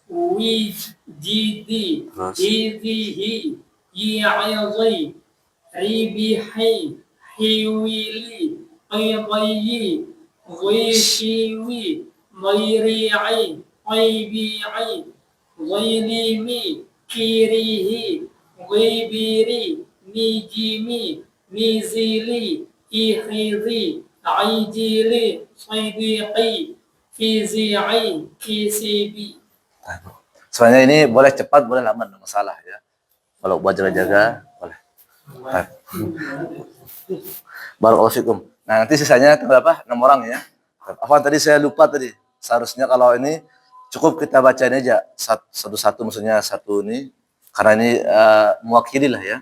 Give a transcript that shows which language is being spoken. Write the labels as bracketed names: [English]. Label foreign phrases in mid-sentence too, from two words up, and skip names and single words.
[Arabic] وجدي إذه يعظي ريبيحي حيويلي قيضي غيشيوي ضيريعي قيبيعي ظيليمي كيريه غيبيري نيجيمي ميزيلي إيخيذي عيديلي صيديقي فيزيعي كيسيبي. [Indonesian] Soalnya ini boleh cepat, boleh lama, enggak masalah ya. Kalau buat jaga-jaga, boleh. [Arabic] بارك الله فيكم. [Indonesian] Nah, nanti sisanya berapa? 6 orang ya. Apa tadi saya lupa tadi. Seharusnya kalau ini cukup kita baca ini aja satu-satu, maksudnya satu ini karena ini mewakili lah ya.